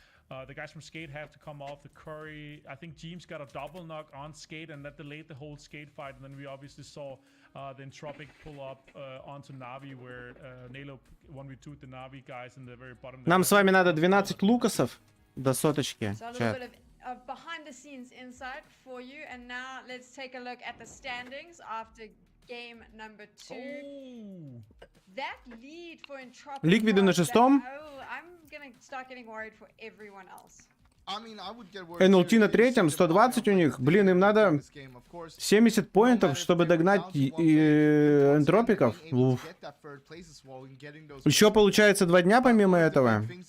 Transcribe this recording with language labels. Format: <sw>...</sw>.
<en>The guys from Skate have to come off the Curry. I think James got a double knock on Skate, and that delayed the whole Skate fight. And then we obviously saw the Entropic pull up onto Navi, where Nalo 1v2 the Navi guys in the very bottom.</en> <ru>Нам с вами надо 12 лукасов до соточки.</ru> <en>So a little bit of behind the scenes insight for you. And now let's take a look at the standings after game number 2. That lead for Entropic.</en> <ru>Ликвиды на шестом.</ru> <en>I'm gonna start getting worried for everyone else.</en> <ru>НЛТ на третьем, 120 у них. Блин, им надо 70 поинтов, чтобы догнать энтропиков. Еще получается 2 дня помимо этого.</ru>